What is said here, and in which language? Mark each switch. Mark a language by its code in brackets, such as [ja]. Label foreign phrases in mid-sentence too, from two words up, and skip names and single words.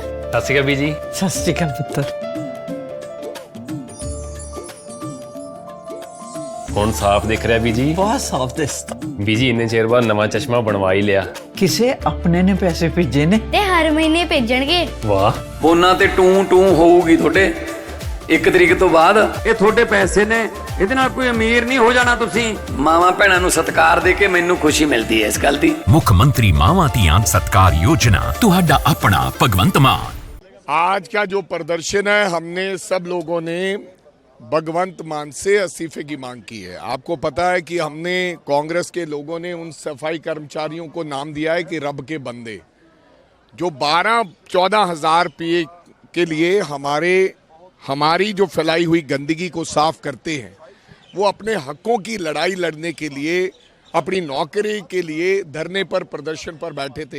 [pa] ਸਤ ਸ੍ਰੀ ਅਕਾਲ ਬੀਜੀ। ਸਤ ਸ੍ਰੀ ਅਕਾਲ ਪੁੱਤਰ। ਹੁਣ ਸਾਫ ਦਿਖ ਰਹਾ ਬੀਜੀ। ਬਹੁਤ ਸਾਫ ਦਿਸਦਾ। ਬੀਜੀ ਇੰਨੇ ਚਿਰ ਬਾਅਦ ਨਵਾਂ ਚਸ਼ਮਾ ਬਣਵਾ ਹੀ ਲਿਆ। ਕਿਸੇ ਆਪਣੇ ਨੇ ਪੈਸੇ ਭੇਜੇ ਨੇ ਤੇ ਹਰ ਮਹੀਨੇ ਭੇਜਣਗੇ। वाह ਫੋਨਾਂ ਤੇ ਟੂ ਟੂ ਹੋਊਗੀ ਤੁਹਾਡੇ 1 ਤਰੀਕ ਤੋਂ ਬਾਅਦ। ਇਹ ਤੁਹਾਡੇ ਪੈਸੇ ਨੇ, ਇਹਦੇ ਨਾਲ ਕੋਈ ਅਮੀਰ ਨਹੀਂ ਹੋ ਜਾਣਾ ਤੁਸੀਂ। ਮਾਵਾਂ ਭੈਣਾਂ ਨੂੰ ਸਤਿਕਾਰ ਦੇ ਕੇ ਮੈਨੂੰ ਖੁਸ਼ੀ ਮਿਲਦੀ ਹੈ ਇਸ ਗੱਲ ਦੀ। ਮੁੱਖ ਮੰਤਰੀ ਮਾਵਾਂ ਧੀਆਂ ਸਤਕਾਰ योजना ਤੁਹਾਡਾ ਆਪਣਾ ਭਗਵੰਤ ਮਾਨ। [hi] आज का जो प्रदर्शन है, हमने सब लोगों ने भगवंत मान से इस्तीफे की मांग की है। आपको पता है कि हमने कांग्रेस के लोगों ने उन सफाई कर्मचारियों को नाम दिया है कि रब के बंदे, जो 12-14 हज़ार रुपये के लिए हमारी जो फैलाई हुई गंदगी को साफ करते हैं, वो अपने हकों की लड़ाई लड़ने के लिए, अपनी नौकरी के लिए धरने पर, प्रदर्शन पर बैठे थे।